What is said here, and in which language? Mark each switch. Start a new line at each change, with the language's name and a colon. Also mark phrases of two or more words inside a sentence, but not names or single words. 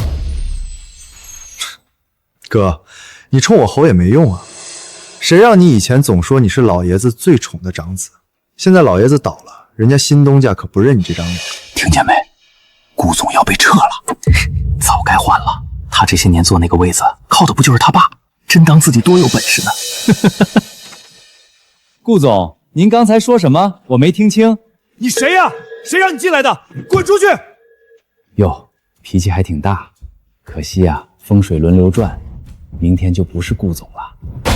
Chinese: 哥，你冲我吼也沒用啊！誰讓你以前總說你是老爺子最寵的長子，現在老爺子倒了，人家新東家可不認你這張臉。聽見沒？顧總要被撤了，早該換了。他這些年坐那個位子，靠的不就是他爸？真当自己多有本事呢。顾总，您刚才说什么？我没听清。你谁呀？谁让你进来的？滚出去！哟，脾气还挺大，可惜啊，风水轮流转，明天就不是顾总了。